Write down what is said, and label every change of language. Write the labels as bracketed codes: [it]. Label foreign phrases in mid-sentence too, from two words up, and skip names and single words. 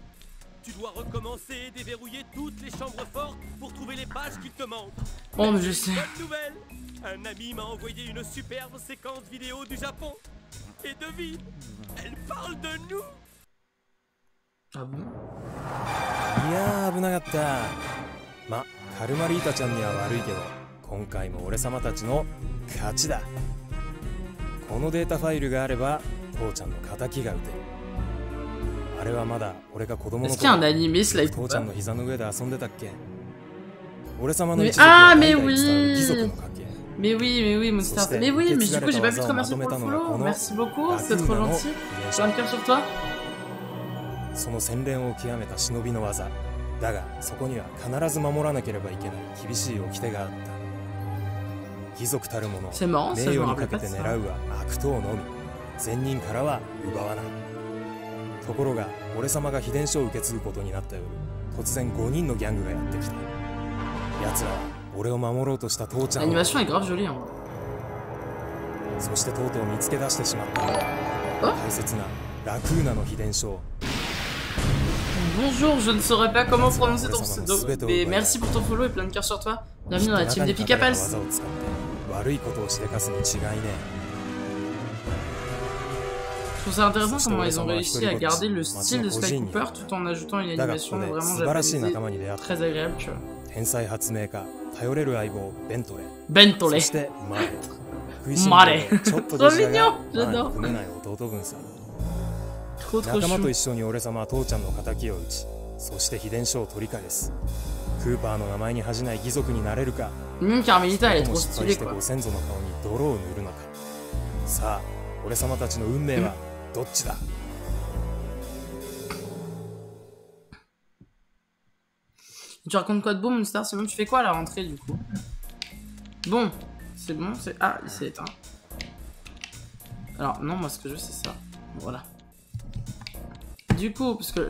[fr] Tu dois recommencer, déverrouiller toutes les chambres fortes pour trouver les pages qui te manquent. Oh, mais je sais. Bonne nouvelle, un ami m'a envoyé une superbe séquence vidéo du Japon. Et devine, elle parle de nous. Ah bon? [ja] いやー危なかった。ま、カルマリータちゃんには悪いけど、今回も俺様たちの勝ちだ。このデータファイルがあれば父ちゃんの敵が撃てる。あれはまだ俺が子供の頃、父ちゃんの膝の上で遊んでたっけ。俺様の一族は代々伝わる貴族の家系。 [fr] Mais oui, Monster. Mais oui, mais du coup, j'ai pas pu te remercier pour le follow. Merci beaucoup, c'est trop gentil. J'ai un cœur sur toi. [ja] その洗練を極めた忍びの技だが、そこには必ず守らなければいけない厳しい掟があった。貴族たる者、名誉にかけて狙うは悪党のみ、善人からは奪わない。ところが俺様が秘伝書を受け継ぐことになった夜、突然5人のギャングがやってきた。奴らは俺を守ろうとした父ちゃんを、そしてとうとう見つけ出してしまった。大切なラクーナの秘伝書を。 [fr] Bonjour, je ne saurais pas comment prononcer ton pseudo, mais merci pour ton follow et plein de cœur sur toi. Bienvenue dans la team des Picapals. Je trouve ça intéressant comment ils ont réussi à garder le style de Sly Cooper tout en ajoutant une animation vraiment japonaisée, très agréable, tu vois. Bentole. Mare. Trop mignon, j'adore. [ja] 仲間と一緒に俺様は父ちゃんの敵を討ち、そして秘伝書を取り返す。クーパーの名前に恥じない義族になれるか、それとも失敗してご先祖の顔に泥を塗るのか。さあ、俺様たちの運命はどっちだ。 [fr] Tu racontes quoi de beau, Monster? Sinon, tu fais quoi à la rentrée du coup? Bon, c'est bon, c'est... Ah, il s'est éteint. Alors, non, moi ce que je veux c'est ça. Voilà. Du coup, parce que...